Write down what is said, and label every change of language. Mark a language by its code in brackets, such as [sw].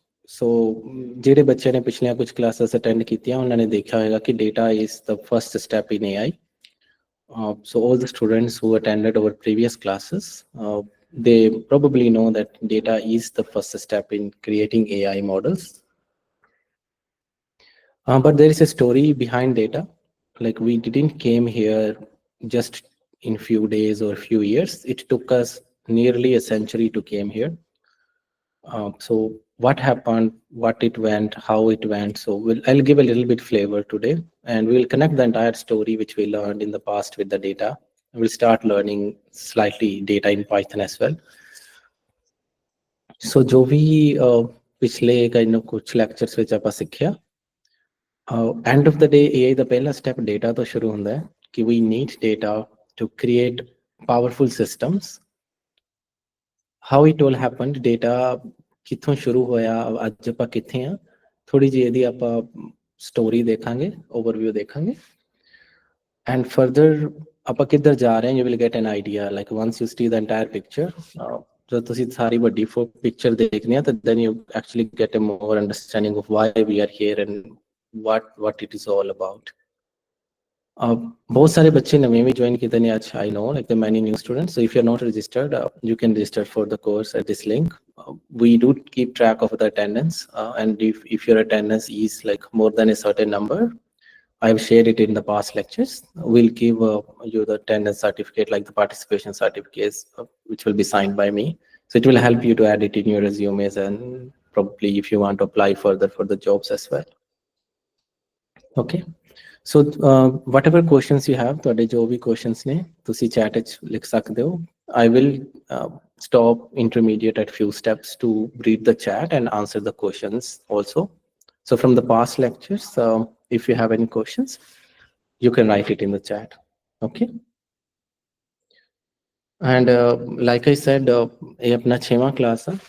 [pa] सो ਜਿਹੜੇ ਬੱਚੇ ਨੇ ਪਿਛਲੀਆਂ ਕੁਝ ਕਲਾसेस ਅਟੈਂਡ ਕੀਤੀਆਂ ਉਹਨਾਂ ਨੇ ਦੇਖਿਆ ਹੋਵੇਗਾ ਕਿ [en] Data is the first step in AI. So all the students who attended our previous classes, they probably know that data is the first step in creating AI models. But there is a story behind data. Like, we didn't came here just in few days or few years. It took us nearly a century to came here. So what happened, what it went, how it went. So I'll give a little bit flavor today, and we'll connect the entire story which we learned in the past with the data. We'll start learning slightly data in Python as well. [pa] So जो भी पिछले kind of कुछ lectures ਵਿੱਚ ਆਪਾਂ ਸਿੱਖਿਆ, [en] end of the day [pa] AI ਦਾ ਪਹਿਲਾ step data ਤੋਂ ਸ਼ੁਰੂ ਹੁੰਦਾ ਹੈ ਕਿ [en] we need data to create powerful systems. How it all happened, [pa] data ਕਿੱਥੋਂ ਸ਼ੁਰੂ ਹੋਇਆ, ਅੱਜ ਆਪਾਂ ਕਿੱਥੇ ਆ, ਥੋੜੀ ਜਿਹੀ ਇਹਦੀ ਆਪਾਂ ਸਟੋਰੀ ਦੇਖਾਂਗੇ, ਓਵਰਵਿਊ ਦੇਖਾਂਗੇ, and further ਆਪਾਂ ਕਿੱਧਰ ਜਾ ਰਹੇ ਹਾਂ. [en] You will get an idea, like once you see the entire picture, [pa] ਜਦੋਂ ਤੁਸੀਂ ਸਾਰੀ ਵੱਡੀ picture ਦੇਖਣੀ ਆ ਤਾਂ [en] then you actually get a more understanding of why we are here and what it is all about. [pa] बहुत सारे बच्चे नवे भी ज्वाइन किए ने आज. [en] I know, like the many new students. So if you're not registered, you can register for the course at this link. We do keep track of the attendance, and if your attendance is like more than a certain number, I've shared it in the past lectures. We'll give you the attendance certificate, like the participation certificates, which will be signed by me. So it will help you to add it in your resumes, and probably if you want to apply further for the jobs as well. Okay. So whatever questions you have, [pa] ਤੁਹਾਡੇ ਜੋ ਵੀ questions ਨੇ ਤੁਸੀਂ chat ਵਿੱਚ ਲਿਖ ਸਕਦੇ ਹੋ. [en] I will stop intermediate at few steps to read the chat and answer the questions also. So from the past lectures, if you have any questions, you can write it in the chat. Okay. And like I said, [pa] ਇਹ ਆਪਣਾ 6ਵਾਂ class ਹੈ.